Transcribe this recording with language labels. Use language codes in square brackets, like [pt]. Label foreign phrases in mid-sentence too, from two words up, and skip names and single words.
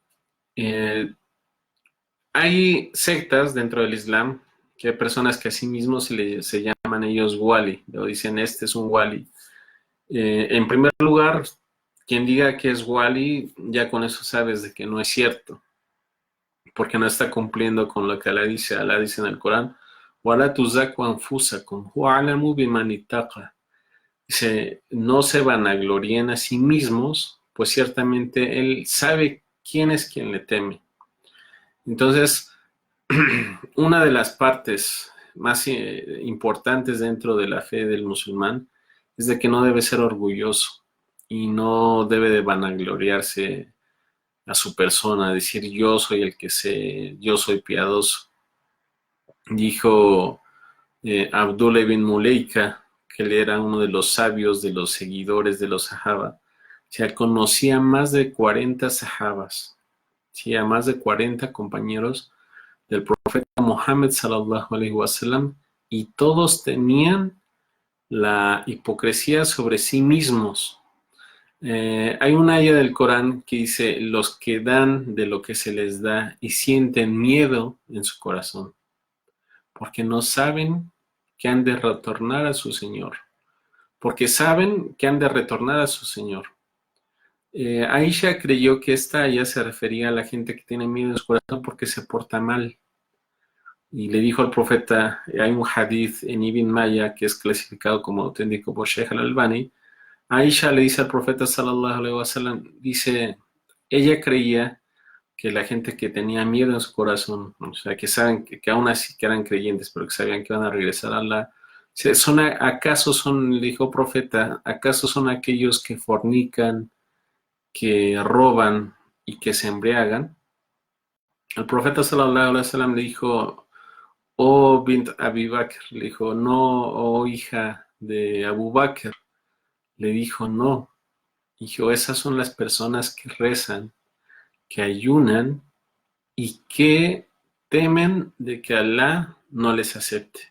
[es] Hay sectas dentro del Islam que hay personas que a sí mismos se llaman ellos wali, o dicen: este es un wali. En primer lugar, quien diga que es wali, ya con eso sabes de que no es cierto, porque no está cumpliendo con lo que Alá dice. Alá dice en el Corán: [ar] وَلَا تُزَكُّوا أَنفُسَكُمْ هُوَ أَعْلَمُ بِمَنِ اتَّقَى. [es] Dice: no se vanaglorien a sí mismos, pues ciertamente Él sabe quién es quien le teme. Entonces, una de las partes más importantes dentro de la fe del musulmán es de que no debe ser orgulloso y no debe de vanagloriarse a su persona, decir: yo soy el que sé, yo soy piadoso. Dijo Abdullah ibn Mulaika, que él era uno de los sabios de los seguidores de los sahaba. O sea, conocía más de 40 sahabas, sí, a más de 40 compañeros del profeta Muhammad [ar] صلى الله عليه وسلم, [es] y todos tenían la hipocresía sobre sí mismos. Hay una ayah del Corán que dice: los que dan de lo que se les da y sienten miedo en su corazón, porque no saben que han de retornar a su Señor, porque saben que han de retornar a su Señor. Aisha creyó que esta ayah se refería a la gente que tiene miedo en su corazón porque se porta mal. Y le dijo al profeta, hay un hadith en Ibn Maya que es clasificado como auténtico por Sheikh al-Albani. Aisha le dice al profeta [ar] صلى الله عليه وسلم, [es] dice, ella creía que la gente que tenía miedo en su corazón, o sea, que saben que aún así que eran creyentes, pero que sabían que iban a regresar a Allah, ¿Acaso son, le dijo profeta, acaso son aquellos que fornican, que roban y que se embriagan? El profeta [ar] صلى الله عليه وسلم [es] le dijo, oh bint Abi Bakr, le dijo, no, oh hija de Abu Bakr, le dijo, no, dijo, esas son las personas que rezan, que ayunan y que temen de que Alá no les acepte.